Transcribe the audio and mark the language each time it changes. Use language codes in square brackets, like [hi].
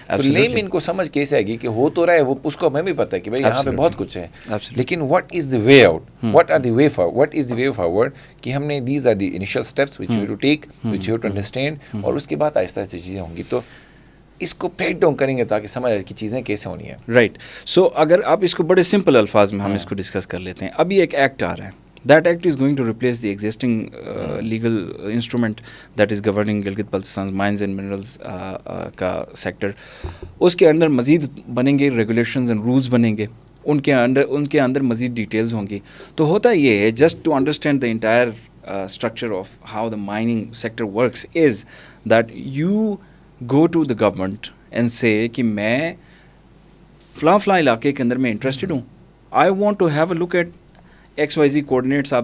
[ur] تو لیم ان کو سمجھ کیسے آئے گی کہ ہو تو رہا ہے, وہ اس کو ہمیں بھی پتہ ہے کہ بھائی یہاں پہ بہت کچھ ہے, لیکن [en] what is the way out, what is the way forward [ur] کہ ہم نے [en] these are the initial steps which you have to take, which you have to understand, [ur] اور اس کے بعد آہستہ آہستہ چیزیں ہوں گی. تو اس کو بریک ڈاؤن کریں گے تاکہ سمجھ آئے کہ چیزیں کیسے ہونی ہیں. [en] Right. [ur] سو اگر آپ اس کو بڑے سمپل الفاظ میں ہم اس کو ڈسکس کر لیتے ہیں. ابھی ایک ایکٹ آ رہا ہے, [en] that act is going to replace the existing legal instrument that is governing Gilgit Baltistan mines and minerals [ur] کا سیکٹر. اس کے اندر مزید بنیں گے ریگولیشنز اینڈ رولز بنیں گے, ان کے اندر مزید ڈیٹیلز ہوں گی. تو ہوتا یہ ہے, [en] just to understand the entire structure of how the mining sector works is that you go to the government and say [ur] کہ میں فلاں علاقے کے اندر میں انٹرسٹڈ ہوں, [en] I want to have a look at XYZ coordinates.